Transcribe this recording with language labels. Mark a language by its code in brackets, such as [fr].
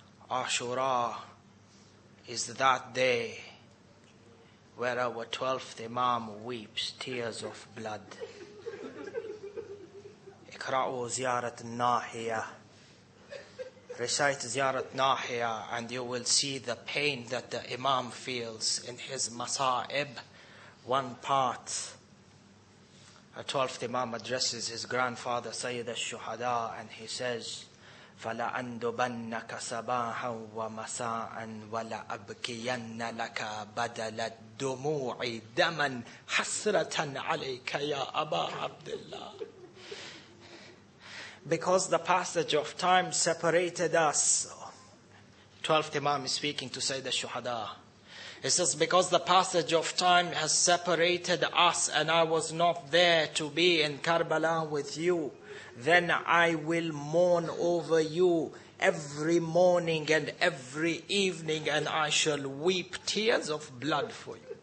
[en] Ashura is that day where our 12th Imam weeps tears of blood. Iqra'u ziyarat nahiya. Recite ziyarat nahiya and you will see the pain that the Imam feels in his masa'ib. One part, a 12th Imam addresses his grandfather Sayyid al-Shuhada and he says, [ar] فَلَأَنْدُبَنَّكَ صَبَاحًا وَمَسَاءً وَلَأَبْكِيَنَّ لَكَ بَدَلَ الدُّمُوعِ دَمًا حَسْرَةً عَلَيْكَ يَا أَبَا عَبْدِ اللَّهِ. [en] Because the passage of time separated us. 12th Imam is speaking to Sayyid al-Shuhada. It says, because the passage of time has separated us and I was not there to be in Karbala with you, then I will mourn over you every morning and every evening and I shall weep tears of blood for you.